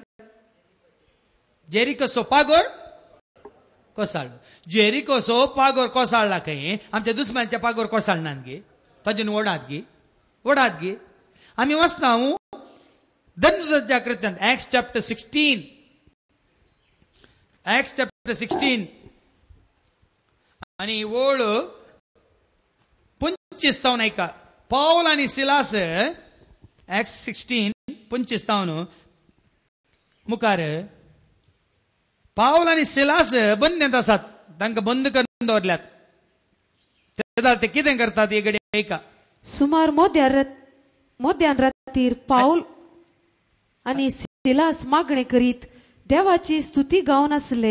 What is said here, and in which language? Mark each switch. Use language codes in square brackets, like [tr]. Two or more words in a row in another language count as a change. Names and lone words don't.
[kok] जेरिकोचो पागोर कोसळ्ळो. जेरिकोचो पागोर कोसळ्ळा खंय? आमच्या दुस्मानाच्या पागोर कोसळनात गे, तातून ओडात गे. आमी वचना धनुराच्या कृत्यांत, [en] Acts chapter [kok] 16 आणि ओळ 25 ऐका. पौल आणि सिलास Acts 16:25 मुखार पौल आणि सिलास बंदीत आसात. तांकां बंद दवरल्यात. ते कितें करतात एगडे ऐका. सुमार मोद्यान रातीर पाऊल आणि सिलास मागणे करीत देवाची स्तुती गावन आसले.